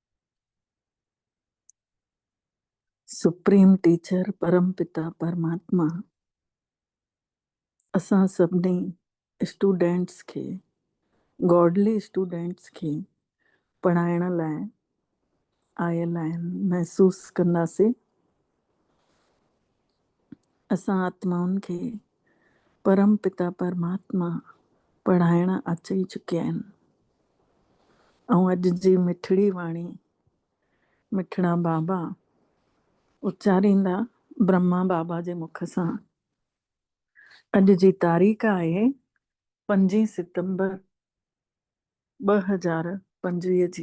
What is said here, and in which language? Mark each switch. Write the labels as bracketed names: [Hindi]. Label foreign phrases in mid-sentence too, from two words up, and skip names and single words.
[English] Supreme Teacher [Sindhi] परम पिता परमात्मा असां सभिनी स्टूडेंट्स खे, [English] godly students [Sindhi] खे पढ़ाइण लाइ आयल आहिनि। महसूस कंदासीं असां आत्माउनि खे परम पिता परमात्मा पढ़ाइण अची चुकिया आहिनि। ऐं अॼु जी मिठड़ी वाणी मिठड़ा बाबा उचारींदा ब्रह्मा बाबा जे मुख सां। अॼु जी तारीख़ आहे 5 सितंबर 2025 जी।